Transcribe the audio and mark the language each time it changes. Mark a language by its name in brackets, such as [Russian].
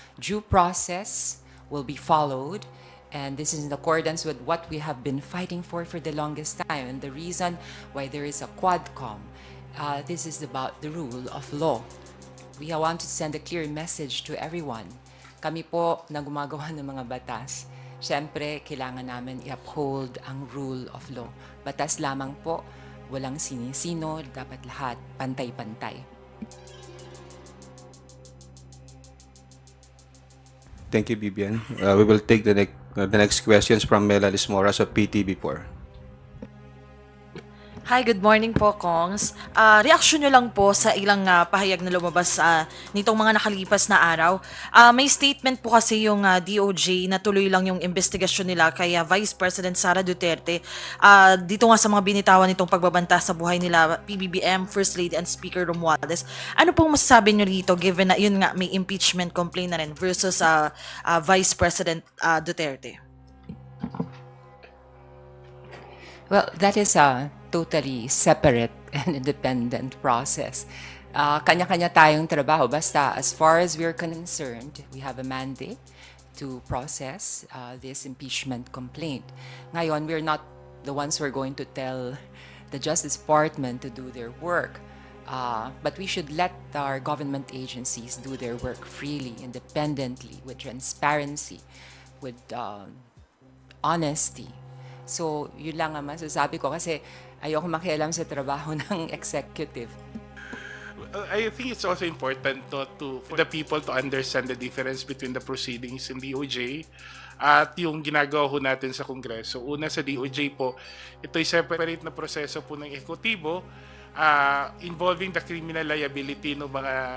[English] Due process will be followed, and this is in accordance with what we have been fighting for the longest time. And the reason why there is a Quadcom, this is about the rule of law. We want to send a clear message to everyone. [Filipino] Kami po na gumagawa ng mga batas, syempre, kailangan namin i-uphold ang rule of law. Batas lamang po, walang sinisino, dapat lahat pantay-pantay. [English] Thank you, Bibian. We will take the next questions from Melalis Moras of PTV4. Hi, good morning po, Kongs. [Filipino] Reaksyon nyo lang po sa ilang pahayag na lumabas nitong mga nakalipas na araw. May statement po kasi yung DOJ na tuloy lang yung investigasyon nila kay Vice President Sara Duterte. Dito nga sa mga binitawan nitong pagbabanta sa buhay nila, PBBM, First Lady, and Speaker Romualdez. Ano pong masasabi nyo rito given na yun nga may impeachment complaint na rin versus Vice President Duterte? [English] Well, that is a totally separate and independent process. [Filipino] Kanya-kanya tayong trabaho. Basta, [English] as far as we're concerned, we have a mandate to process this impeachment complaint. Ngayon, we're not the ones who are going to tell the Justice Department to do their work. But we should let our government agencies do their work freely, independently, with transparency, with honesty. [Filipino] So, yun lang ang masasabi ko kasi ayoko makialam sa trabaho ng executive. [English] I think it's also important for the people to understand the difference between the proceedings in DOJ [Filipino] at yung ginagawa ho natin sa Kongreso. Una, sa DOJ po, ito'y separate na proseso po ng ehekutibo [English] involving the criminal liability [Filipino] ng mga